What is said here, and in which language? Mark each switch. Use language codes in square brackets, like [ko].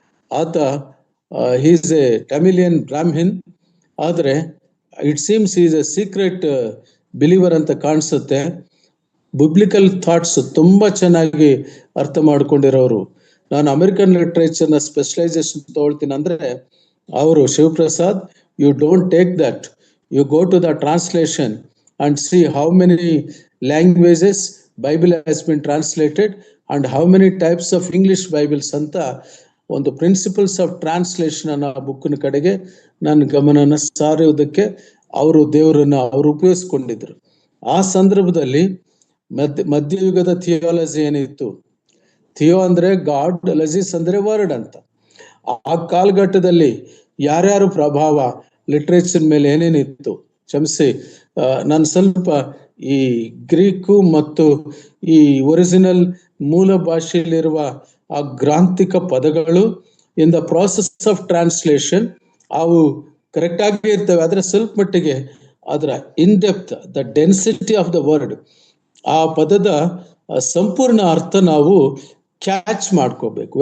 [kn] ಆತ [en] he is a Tamilian Brahmin, [kn] ಆದರೆ [en] it seems he is a secret believer [kn] ಅಂತ ಕಾಣಿಸುತ್ತೆ. ಬಿಬ್ಲಿಕಲ್ ಥಾಟ್ಸ್ ತುಂಬಾ ಚೆನ್ನಾಗಿ ಅರ್ಥ ಮಾಡ್ಕೊಂಡಿರೋರು. ನಾನು ಅಮೆರಿಕನ್ ಲಿಟ್ರೇಚರ್ನ ಸ್ಪೆಷಲೈಸೇಷನ್ ತಗೊಳ್ತೀನಿ ಅಂದ್ರೆ ಅವರು, Shivaprasad, [en] you don't take that, You go to the translation and see how many languages Bible has been translated and how many types of English Bibles [kn] ಅಂತ ಒಂದು ಪ್ರಿನ್ಸಿಪಲ್ಸ್ ಆಫ್ ಟ್ರಾನ್ಸ್ಲೇಷನ್ ಅನ್ನೋ ಬುಕ್ಕಿನ ಕಡೆಗೆ ನನ್ನ ಗಮನನ ಸಾರುವುದಕ್ಕೆ ದೇವರನ್ನ ಅವರು ಉಪಯೋಗಿಸ್ಕೊಂಡಿದ್ರು. ಆ ಸಂದರ್ಭದಲ್ಲಿ ಮಧ್ಯಯುಗದ ಥಿಯಾಲಜಿ ಏನಿತ್ತು, ಥಿಯೋ ಅಂದ್ರೆ ಗಾಡ್, ಲಜಿಸ್ ಅಂದ್ರೆ ವರ್ಡ್ ಅಂತ. ಆ ಕಾಲಘಟ್ಟದಲ್ಲಿ ಯಾರ್ಯಾರು ಪ್ರಭಾವ ಲಿಟ್ರೇಚರ್ ಮೇಲೆ ಏನೇನಿತ್ತು, ಕ್ಷಮಿಸಿ ನಾನು ಸ್ವಲ್ಪ ಈ ಗ್ರೀಕು ಮತ್ತು ಈ ಒರಿಜಿನಲ್ ಮೂಲ ಭಾಷೆಯಲ್ಲಿರುವ ಆ ಗ್ರಾಂಥಿಕ ಪದಗಳು [en] in the process of translation [kn] ಅವು ಕರೆಕ್ಟ್ ಆಗಿ ಇರ್ತವೆ, ಆದ್ರೆ ಸ್ವಲ್ಪ ಮಟ್ಟಿಗೆ ಅದರ [en] in depth, the density of the word, [kn] ಆ ಪದದ ಸಂಪೂರ್ಣ ಅರ್ಥ ನಾವು ಕ್ಯಾಚ್ ಮಾಡ್ಕೋಬೇಕು.